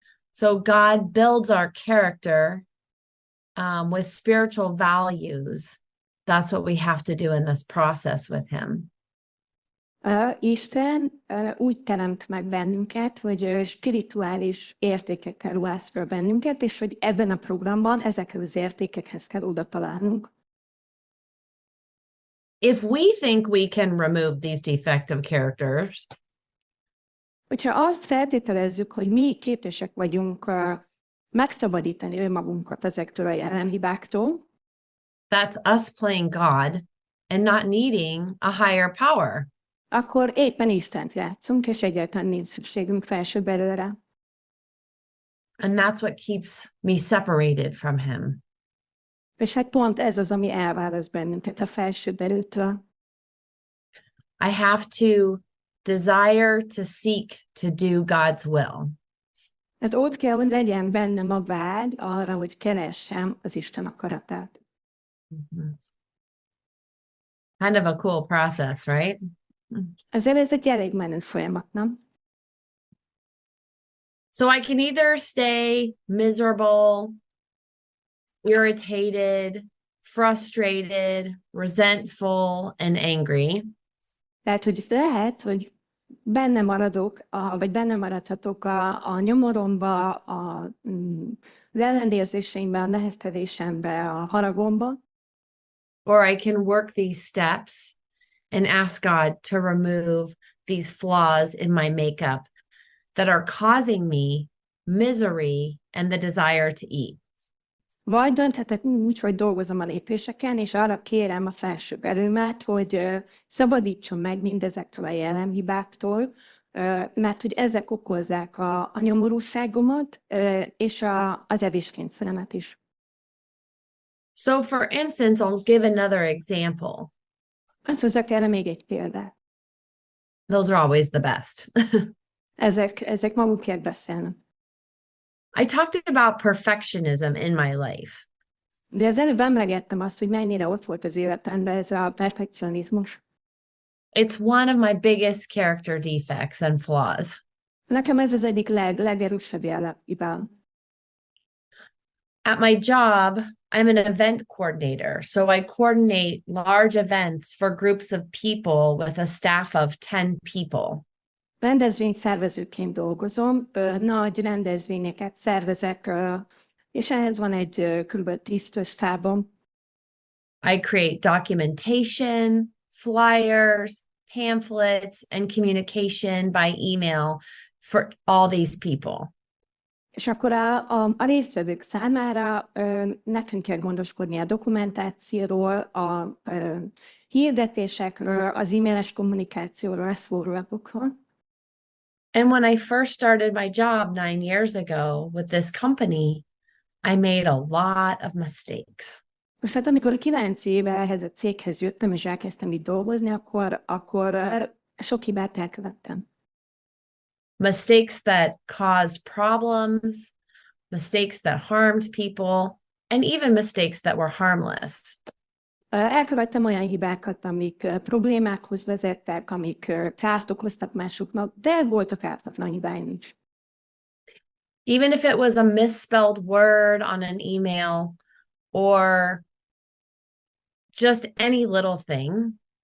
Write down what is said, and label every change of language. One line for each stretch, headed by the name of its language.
English: So God builds our character with spiritual values. That's what we have to do in this process with him.
Hungarian: Isten úgy teremt meg bennünket, hogy spirituális értékekkel ruház fel bennünket, és hogy ebben a programban ezekhez az értékekhez kell oda találnunk.
English: If we think we can remove these defective characters,
Hungarian: hogyha azt feltételezzük, hogy mi képesek vagyunk megszabadítani önmagunkat ezektől a jelenhibáktól,
English: that's us playing God and not needing a higher power.
Hungarian: Akkor éppen Istent játszunk, és egyáltalán nincs szükségünk felsőbb erőre.
English: And that's what keeps me separated from him.
Hungarian: És hát pont ez az, ami elválaszt bennünket a felsőbb erőtől.
English: I have to desire to seek to do God's will.
Hungarian: Hát ott kell, hogy legyen bennem a vágy arra, hogy keressem az Isten akaratát. Mm-hmm.
English: Kind of a cool process, right?
Hungarian: Ezért ez egy elég menő folyamat, nem?
English: So I can either stay miserable, irritated, frustrated, resentful, and angry.
Hungarian: Tehát, hogy lehet, hogy benne maradok, vagy benne maradhatok a nyomoromba, az ellenérzéseimbe, a neheztelésembe, a haragomba.
English: Or I can work these steps and ask God to remove these flaws in my makeup that are causing me misery and the desire to eat.
Hungarian: Vagy dönthetek úgy, hogy dolgozom a lépéseken, és arra kérem a felsőbb erőmet, hogy szabadítson meg mindezektől a jellemhibáktól, mert hogy ezek okozzák a nyomorúságomat, és az evéskényszeremet is.
English: So for instance, I'll give another example.
Hungarian: Hát hozzak erre még egy példát.
English: Those are always the best.
Hungarian: Ezek magukért beszélnek.
English: I talked about perfectionism in my life.
Hungarian: De az előbb emlegettem azt, hogy mennyire ott volt az életemben ez a perfekcionizmus.
English: It's one of my biggest character defects and flaws.
Hungarian: Nekem ez az egyik legerősebb jellemhibám.
English: At my job, I'm an event coordinator, so I coordinate large events for groups of people with a staff of 10 people.
Hungarian: Rendezvényszervezőként dolgozom, nagy rendezvényeket szervezek, és ehhez van egy kb. 10 stábom.
English: I create documentation, flyers, pamphlets, and communication by email for all these people.
Hungarian: És akkor a résztvevők számára nekünk kell gondoskodni a dokumentációról, a hirdetésekről, az e-mailes kommunikációról, a szórólapokról.
English: And when I first started my job 9 years ago with this company, I made a lot of mistakes.
Hungarian: Most hát amikor 9 éve ehhez a céghez jöttem, és elkezdtem itt dolgozni, akkor sok hibát elkövettem.
English: Mistakes that caused problems, mistakes that harmed people, and even mistakes that were harmless.
Hungarian: Elkövettem olyan hibákat, amik problémákhoz vezettek, amik kárt okoztak másoknak, de voltak ártatlan hibáim is.
English: Even if it was a misspelled word on an email or just any little thing.